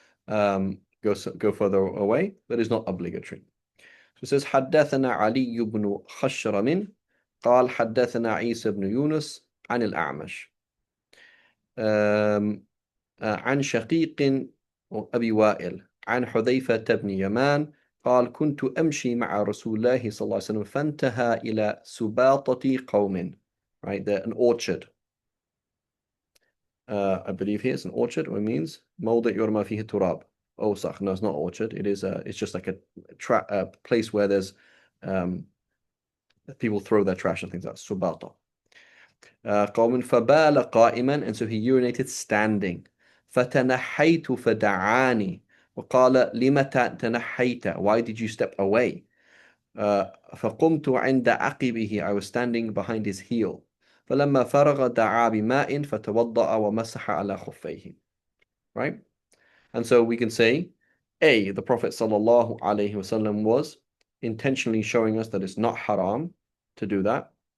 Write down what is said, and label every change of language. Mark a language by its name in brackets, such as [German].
[English] Go further away, but it's not obligatory. So it says, [Arabic] حدثنا علي بن خشرم قال حدثنا عيسى بن يونس عن الأعمش عن شقيق أبي وائل عن حذيفة بن يمان قال كنت أمشي مع رسول الله صلى الله عليه وسلم فانتهى إلى سباطة قوم. [English] Right, they're an orchard. I believe here it's an orchard, which means [Arabic] موضع يرمى فيه التراب. أوسخ. [English] No, it's not orchard. It's just like a place where there's people throw their trash and things like that. [Arabic] سباطة. قوم فبال قائما, [English] and so he urinated standing. [Arabic] فتنحيت فدعاني وقال لم تنحيت, [English] why did you step away? [Arabic] فقمت عند عقبه, [English] I was standing behind his heel. [Arabic] فلما فرغ دعا بماء فتوضأ ومسح على خفيه. [English] Right? And so we can say, A, the Prophet sallallahu alaihi wasallam was intentionally showing us that it's not haram to do that.